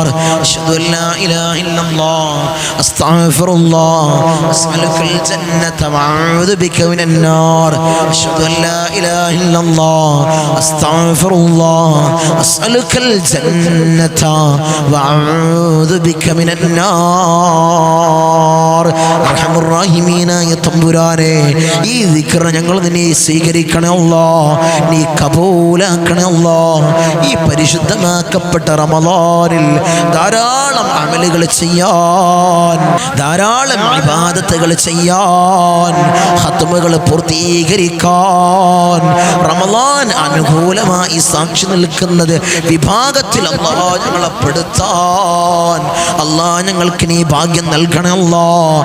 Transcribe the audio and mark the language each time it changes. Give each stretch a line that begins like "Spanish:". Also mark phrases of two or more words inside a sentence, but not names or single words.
Arabic: أشهد أن لا إله إلا الله أستغفر الله أسألك الجنة وأعوذ بك من النار. أشهد أن لا إله إلا الله أستغفر الله أسألك الجنة وأعوذ بك من النار.
Malayalam: റഹ്മുർ-റഹീമീനായ തമ്പുരാനെ ഈ ദിക്ർ ഞങ്ങൾ നിന്നെ സ്വീകരിക്കണേ അല്ലാഹ്. നീ കബൂലാക്കണേ അല്ലാഹ്. ഈ പരിശുദ്ധമാക്കപ്പെട്ട റമളാനിൽ ധാരാളം അമലുകൾ ചെയ്യാൻ, ധാരാളം ഇബാദത്തുകൾ ചെയ്യാൻ, ഖത്മുകൾ പൂർത്തീകരിക്കാൻ റമളാൻ അനുകൂലമായി സാക്ഷി നിൽക്കുന്നത് വിഭാഗത്തിൽ അല്ലാഹ് ഞങ്ങളെ പെടുത്താൻ അല്ലാഹ് ഞങ്ങൾക്ക് നീ ഭാഗ്യം നൽകണേ അല്ലാഹ്.